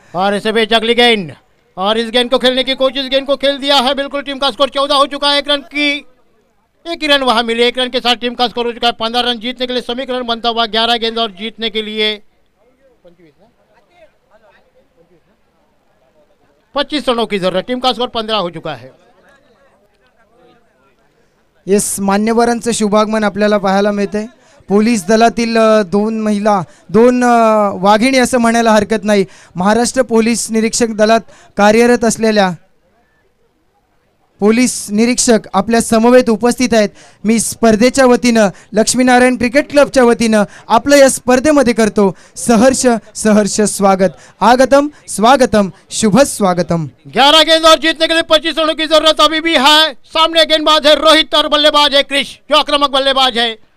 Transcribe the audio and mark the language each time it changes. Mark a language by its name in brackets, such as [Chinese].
[Hindi] और इसे बेच अगली गेंद, और इस गेंद को खेलने की कोशिश, गेंद को खेल दिया है बिल्कुल। टीम का स्कोर 14 हो चुका है। 1 रन की एक ही रन वहां मिले, 1 रन के साथ टीम का स्कोर हो चुका है 15 रन। जीतने के लिए समीकरण बनता हुआ 11 गेंद और जीतने के लिए 25 रनों की जरूरत। टीम का स्कोर 15 हो चुका है। [Marathi] येस, मान्यवरांचं शुभागमन आपल्याला पाहायला मिळते। पोलीस दलातील 2 महिला, 2 वाघिणी असं म्हणायला हरकत नाही, महाराष्ट्र पोलीस निरीक्षक दलात कार्यरत असलेल्या पोलीस निरीक्षक आपल्या समवेत उपस्थित आहेत। मी स्पर्धेच्या वतीनं, लक्ष्मीनारायण क्रिकेट क्लबच्या वतीनं आपलं या स्पर्धेमध्ये करतो सहर्ष सहर्ष स्वागत। आगतम स्वागतम शुभ स्वागतम। [Hindi] 11 गेंद और जीतने के लिए 25 रनों की जरूरत अभी भी है। सामने गेंदबाज है रोहित और बल्लेबाज है क्रिश, जो आक्रामक बल्लेबाज है।